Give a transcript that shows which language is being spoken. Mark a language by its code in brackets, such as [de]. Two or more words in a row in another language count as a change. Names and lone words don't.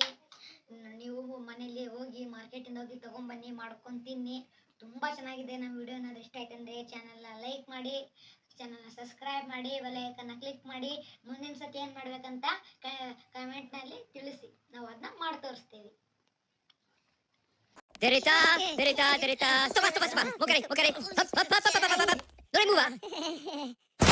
[kn] ನೀವು ಮನೇಲಿ ಹೋಗಿ ಮಾರ್ಕೆಟಿಂದ ಹೋಗಿ ತೊಗೊಂಬನ್ನಿ, ಮಾಡ್ಕೊಂಡು ತಿನ್ನಿ. ತುಂಬ ಚೆನ್ನಾಗಿದೆ. ನಮ್ಮ ವಿಡಿಯೋ ಏನಾದ್ರು ಇಷ್ಟ ಆಯ್ತು ಅಂದರೆ ಚಾನಲ್ನ ಲೈಕ್ ಮಾಡಿ, ಚಾನಲ್ನ ಸಬ್ಸ್ಕ್ರೈಬ್ ಮಾಡಿ, [en] bell icon [kn] ಕ್ಲಿಕ್ ಮಾಡಿ. ಮುಂದಿನ ಸತಿ ಏನು ಮಾಡ್ಬೇಕಂತ ಕಮೆಂಟ್ನಲ್ಲಿ ತಿಳಿಸಿ, ನಾವು ಅದನ್ನ ಮಾಡಿ ತೋರಿಸ್ತೀವಿ. Derita, derita, derita. [en] Stop, stop, stop. Mukari, mukari. Hop, hop, hop, hop, hop, hop. Don't move.